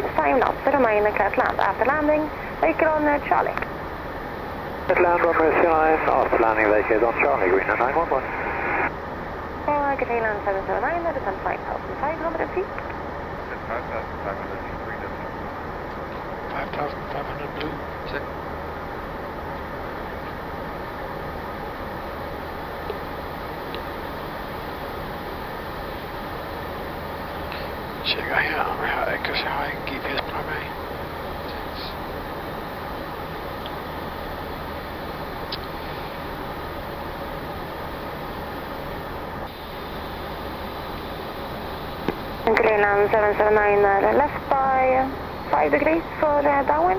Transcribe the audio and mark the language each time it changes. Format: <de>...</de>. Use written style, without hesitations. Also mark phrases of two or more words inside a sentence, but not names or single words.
<en>5 knots, remain clear to land after landing, vehicle on Charlie. At land runway 09, after landing vacate on Charlie, Greenland 911. For Greenland 779, that is on 5,500 feet. Descend 5,500 feet, Greenland 5,500 blue. Check.</en> <da>Tjekker her, om jeg har en GPS på mig.</da> <en>Greenland 779 left by 5 degrees for downwind.</en>